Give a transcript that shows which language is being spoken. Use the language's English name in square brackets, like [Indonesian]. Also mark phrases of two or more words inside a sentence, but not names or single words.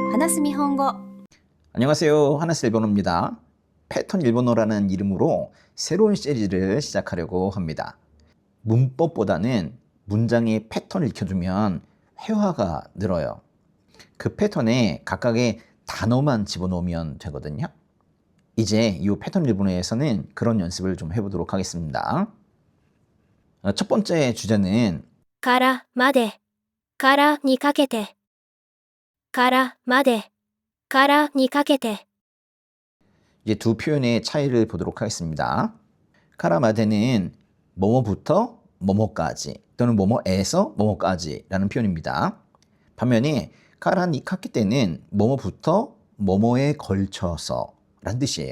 [Japanese] ス日本語 [Korean] 안녕하세요. 하나스 일본어입니다. 패턴 일본어라는 이름으로 새로운 시리즈를 시작하려고 합니다. 문법보다는 문장의 패턴을 익혀두면 회화가 늘어요. 그 패턴에 각각의 단어만 집어넣으면 되거든요. 이제 이 패턴 일본어에서는 그런 연습을 좀 해보도록 하겠습니다. 첫 번째 주제는 [Japanese] からまでからにかけてからまでからにかけて [Korean] 이제 두 표현의 차이를 보도록 하겠습니다. 카라마데는 뭐뭐부터 뭐뭐까지 또는 뭐뭐에서 뭐뭐까지라는 표현입니다. 반면에 카라니카케테는 뭐뭐부터 뭐뭐에 걸쳐서 라는 뜻이에요.